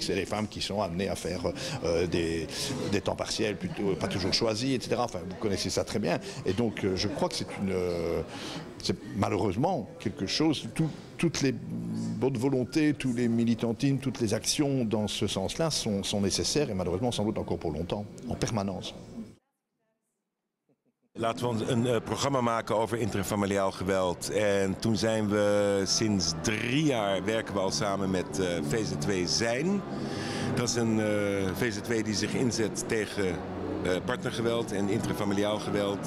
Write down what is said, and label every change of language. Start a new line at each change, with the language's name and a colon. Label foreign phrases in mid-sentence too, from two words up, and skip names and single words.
French: C'est les femmes qui sont amenées à faire des temps partiels, plutôt pas toujours choisis, etc. Enfin, vous connaissez ça très bien. Et donc, je crois que c'est malheureusement quelque chose. Toutes les bonnes volontés, tous les militantismes, toutes les actions dans ce sens-là sont nécessaires et malheureusement sans doute encore pour longtemps, en permanence.
Dutch: Laten we een programma maken over intrafamiliaal geweld. En toen zijn we sinds 3 jaar werken we al samen met VZ2 Zijn. Dat is een VZ2 die zich inzet tegen partnergeweld en intrafamiliaal geweld.